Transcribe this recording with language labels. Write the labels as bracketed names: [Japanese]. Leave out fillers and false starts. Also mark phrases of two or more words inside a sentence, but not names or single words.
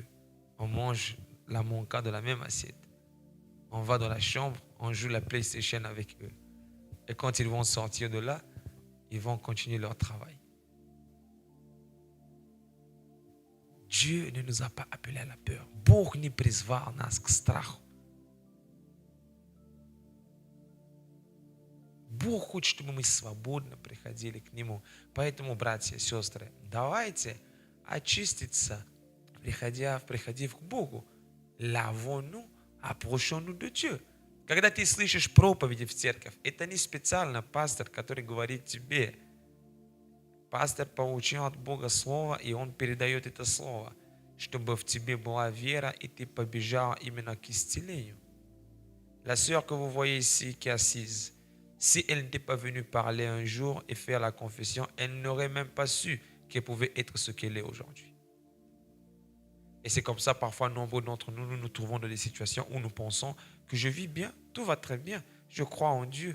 [French] On mange la monka dans la même assiette. On va dans la chambre, on joue la PlayStation avec eux. Et quand ils vont sortir de là, ils vont continuer leur travail. Dieu ne nous a pas appelés à la peur. [Russian] Бог не призвал нас к страху. Бог хочет, чтобы мы свободно приходили к Нему. Поэтому, братья и сестры, давайте очиститься, приходив к Богу. [French] Lavons-nous, approchons-nous de Dieu. [Russian] Когда ты слышишь проповеди в церковь, это не специально пастор, который говорит тебе. Пастор получил от Бога слово, и он передает это слово, чтобы в тебе была вера, и ты побежал именно к исцелению. [French] La sœur que vous voyez ici qui est assise, si elle n'était pas venue parler un jour et faire la confession, elle n'aurait même pas su qu'elle pouvait être ce qu'elle est aujourd'hui. Et c'est comme ça, parfois, nombreux d'entre nous, nous trouvons dans des situations où nous pensons que je vis bien, tout va très bien, je crois en Dieu.